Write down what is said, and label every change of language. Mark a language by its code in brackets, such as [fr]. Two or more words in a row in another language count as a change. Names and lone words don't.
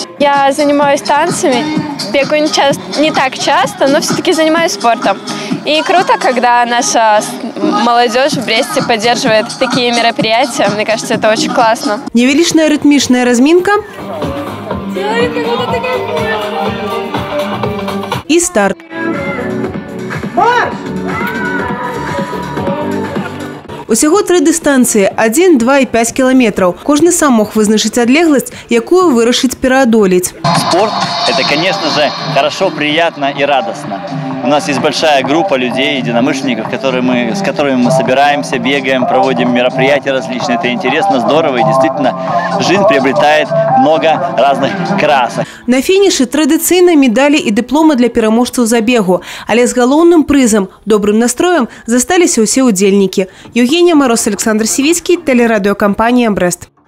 [ru] Я занимаюсь танцами, бегаю не так часто, но все-таки занимаюсь спортом. И круто, когда наша молодежь в Бресте поддерживает такие мероприятия. Мне кажется, это очень классно. Невеличная ритмичная разминка. И старт. [be] Усяго 3 дыстанцыі – 1, 2 і 5 километров. Кожны сам мог вызначыць адлегласць, якую вырашыць пераадолець. [ru] Спорт – это, конечно же, хорошо, приятно и радостно. У нас есть большая группа людей, единомышленников, с которыми мы собираемся, бегаем, проводим мероприятия различные. Это интересно, здорово и действительно жизнь приобретает много разных красок. [be] На фінішы традыцыйна медалі і дыпломы для пераможцаў забегу. Але з галоўным прызам, добрым настроем засталіся ўсе удзельнікі. [ru] Евгения Мороз, Александр Сивицкий, телерадиокомпания «Брест».